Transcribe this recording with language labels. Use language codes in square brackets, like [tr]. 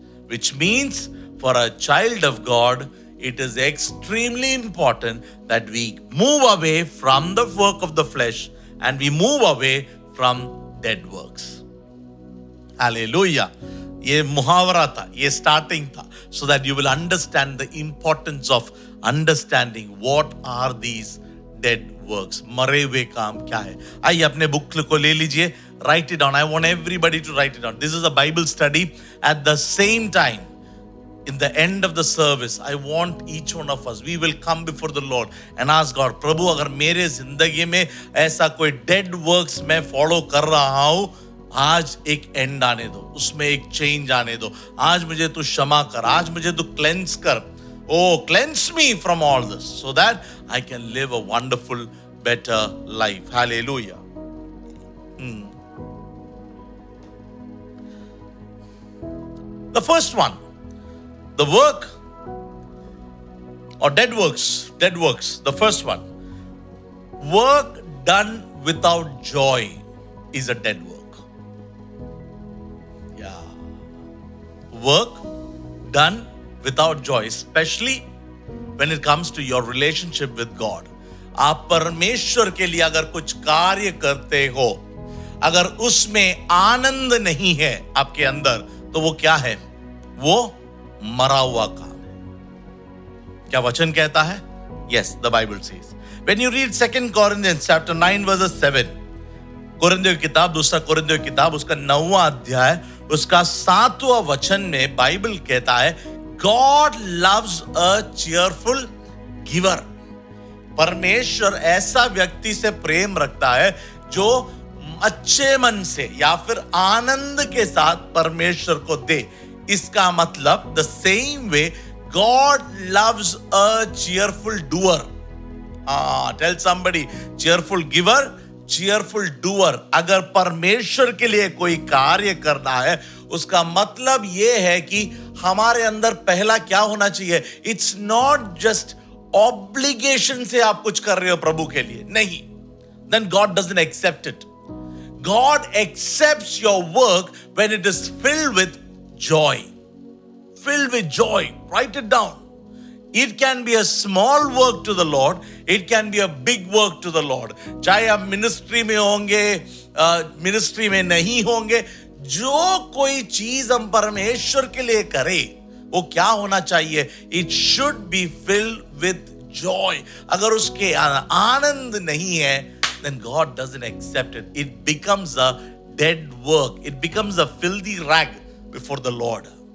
[en] Which means for a child of God it is extremely important that we move away from the work of the flesh and we move away from dead works. Hallelujah. [hi] ये मुहावरा था, ये starting था, [en] so that you will understand the importance of understanding what are these dead works. [hi] मरे हुए काम क्या है. आइए अपने बुक को ले लीजिए, [en] write it down. I want everybody to write it down. This is a Bible study. At the same time, in the end of the service, I want each one of us, we will come before the Lord and ask God, [hi] प्रभु अगर मेरे जिंदगी में ऐसा कोई dead works मैं follow कर रहा हूं, आज एक एंड आने दो, [en] उसमें एक चेंज आने दो. [hi] आज मुझे तू क्षमा कर, आज मुझे तू क्लेंस कर. [en] Oh, cleanse me from all this so that I can live a wonderful, better life. Hallelujah. The first one, the work or dead works, the first one. Work done without joy is a dead work. Yeah. Work done without joy, especially when it comes to your relationship with God. [hi] आप परमेश्वर के लिए अगर कुछ कार्य करते हो, अगर उसमें आनंद नहीं है आपके अंदर, तो वो क्या है? वो मरा हुआ काम है. क्या वचन कहता है? [en] Yes, the Bible says. When you read 2 Corinthians chapter 9 verses 7, [hi] कोरिन्थियों की किताब, दूसरा कोरिन्थियों की किताब उसका 9वां अध्याय उसका 7वां वचन में बाइबल कहता है, [en] God loves a cheerful giver. [hi] परमेश्वर ऐसा व्यक्ति से प्रेम रखता है जो अच्छे मन से या फिर आनंद के साथ परमेश्वर को दे. इसका मतलब [en] the same way God loves a cheerful doer. Tell somebody, cheerful giver, cheerful doer. [hi] अगर परमेश्वर के लिए कोई कार्य करना है, उसका मतलब ये है कि हमारे अंदर पहला क्या होना चाहिए? [en] It's not just obligation [hi] से आप कुछ कर रहे हो प्रभु के लिए, नहीं. [en] Then God doesn't accept it. God accepts your work when it is filled with joy. Filled with joy. Write it down. It can be a small work to the Lord. It can be a big work to the Lord. [hi] चाहे आप ministry में होंगे, ministry में नहीं होंगे, जो कोई चीज हम परमेश्वर के लिए करें, वो क्या होना चाहिए? [en] It should be filled with joy. [hi] अगर उसके आनंद नहीं है, [en] then God doesn't accept it. It becomes a dead work. It becomes a filthy rag before the Lord.